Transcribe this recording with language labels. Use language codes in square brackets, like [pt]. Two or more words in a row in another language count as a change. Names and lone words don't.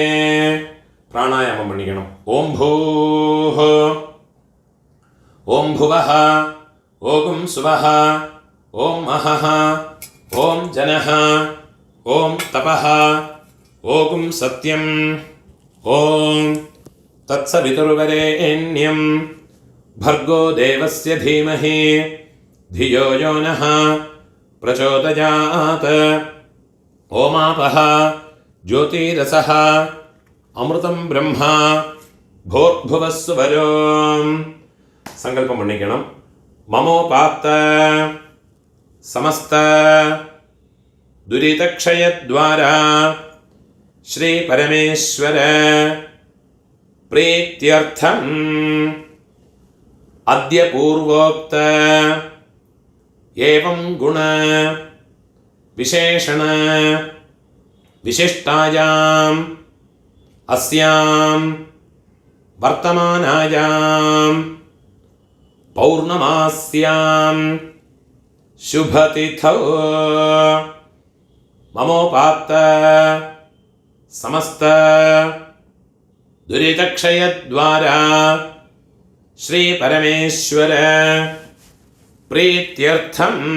[ta] பிராணாயாமம் பண்ணிக்கணும். [sa] ओम् भूः ओम् भुवः ओम् सुवः ओम् महः ओम् जनः ओम् तपः ओम् सत्यम् ओम् तत्सवितुर्वरेण्यम् भर्गो देवस्य धीमहि धियो यो नः प्रचोदयात्. ओमापः ज्योतिरसः अमृतं ब्रह्मा भूर्भुवस्सुवरो. [ta] சங்கல்பம் பண்ணிக்கணும். [sa] ममोपात्त समस्त दुरितक्षयद्वारा श्री परमेश्वर प्रीत्यर्थम् अद्य पूर्वोक्त एवं गुण विशेषण विशिष्टायाम् अस्याम् वर्तमानायाम् पौर्णमास्याम् शुभतिथौ ममोपात्त समस्त दुरितक्षयद्वारा श्री परमेश्वर प्रीत्यर्थं